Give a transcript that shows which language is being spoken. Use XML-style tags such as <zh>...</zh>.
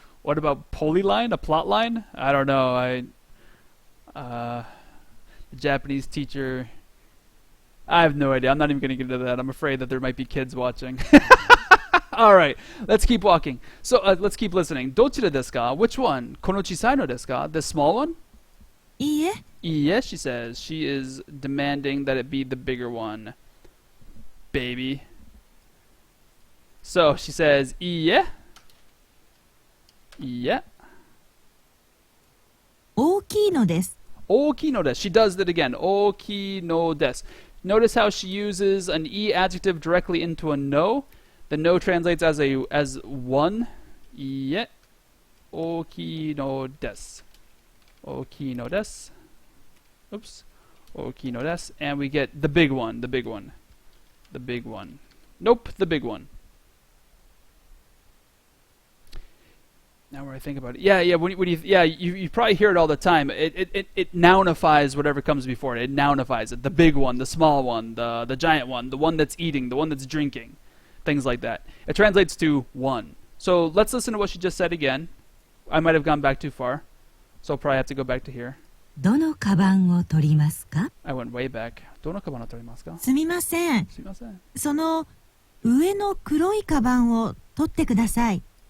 <en>What about polyline? A plot line? I don't know. The Japanese teacher. I have no idea. I'm not even going to get into that. I'm afraid that there might be kids watching. All right, let's keep walking. So let's keep listening.</en> <ja>どちらですか?</ja> <en>Which one?</en> <ja>この小さいのですか?</ja> <en>The small one?</en> <ja>いいえ、</ja> <en>Yes, she says. She is demanding that it be the bigger one. Baby. So she says,</en> <ja>いいえ.</ja> <en>Yeah.</en> <ja>大きいのです。 Oki no desu.</ja> <en>She does that again. Oki no desu. Notice how she uses an e adjective directly into a no. The no translates as one. Yeah.</en> <ja>Oki no desu. Oki no desu.</ja> <en>Oops. Oki no desu. And we get the big one. The big one. The big one. Nope. The big one. Now where I think about it, you probably hear it all the time. It nounifies whatever comes before it. It nounifies it. The big one, the small one, the giant one, the one that's eating, the one that's drinking, things like that. It translates to one. So let's listen to what she just said again. I might have gone back too far, so I'll probably have to go back to here.</en> <ja>どのカバンを取りますか?</ja> <en>I went way back.</en> <ja>どのカバンを取りますか? すみません。すみません。その上の黒いカバンを取ってください。</ja>